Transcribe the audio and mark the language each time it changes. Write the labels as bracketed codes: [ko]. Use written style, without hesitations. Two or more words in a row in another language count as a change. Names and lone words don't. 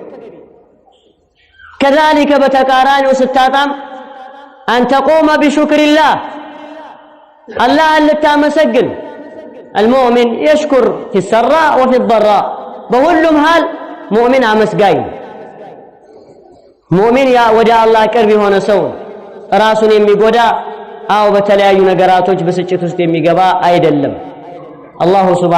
[am] ከዛሊከ በተቃራኒው ስታጣም [ar] أن تقوم بشكر الله [am] አላህን ልታመሰግን [ar] المؤمن يشكر في السراء وفي الضراء بقولهم هال مؤمن [am] አመስጋኝ ሙእሚን ያ ወደ አላህ ቅርብ የሆነ ሰው ራሱን የሚጎዳ አው በተለያዩ ነገራቶች በስጭት ውስጥ የሚገባ አይደለም። አላሁ